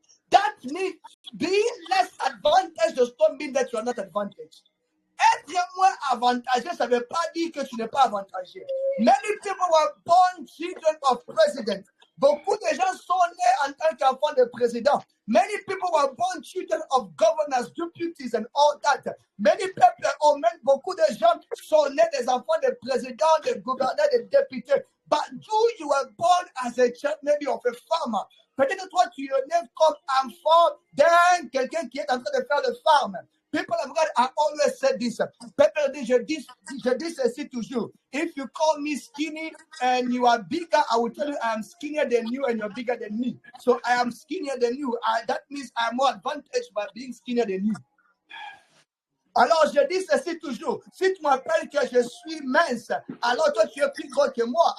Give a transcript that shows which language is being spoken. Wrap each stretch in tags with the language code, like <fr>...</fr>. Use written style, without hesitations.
<en>That means being less advantaged does not mean that you are not advantaged.</en> <fr>Être moins avantagé, ça ne veut pas dire que tu n'es pas avantagé.</fr> <en>Many people were born children of presidents.</en> <fr>Beaucoup de gens sont nés en tant qu'enfants de président.</fr> <en>Many people were born children of governors, deputies, and all that. Many people,</en> <fr>beaucoup de gens sont nés des enfants de présidents, de gouverneurs, de députés.</fr> <en>But you were born as a child, maybe of a farmer.</en> <fr>Peut-être toi, tu es né comme enfant d'un quelqu'un qui est en train de faire le farm.</fr> <en>People of God, I always said this.</en> <fr>Je dis ceci toujours.</fr> <en>If you call me skinny and you are bigger, I will tell you I am skinnier than you and you're bigger than me. So I am skinnier than you. That means I am more advantaged by being skinnier than you.</en> <fr>Alors, je dis ceci toujours. Si tu m'appelles que je suis mince, alors toi, tu es plus gros que moi.</fr>